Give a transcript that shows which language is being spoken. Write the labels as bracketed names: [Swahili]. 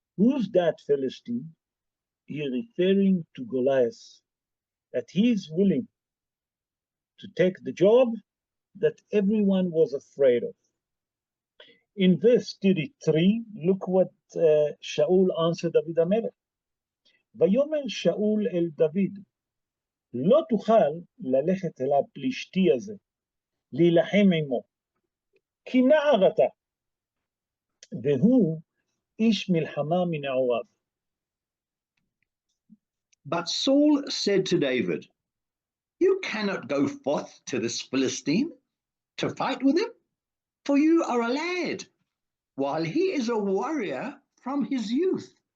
[English] Who's that Philistine? He's referring to Goliath, that he's willing to take the job that everyone was afraid of. In verse 33, look what Shaul answered David HaMelech. [Hebrew] ויאמר שאול אל דוד, לא תוכל ללכת אל הפלישתי הזה, להילחם עמו, כי נער אתה, והוא איש מלחמה מנעוריו. [English] But Saul said to David, you cannot go forth to this Philistine to fight with him, for you are a lad, while he is a warrior from his youth.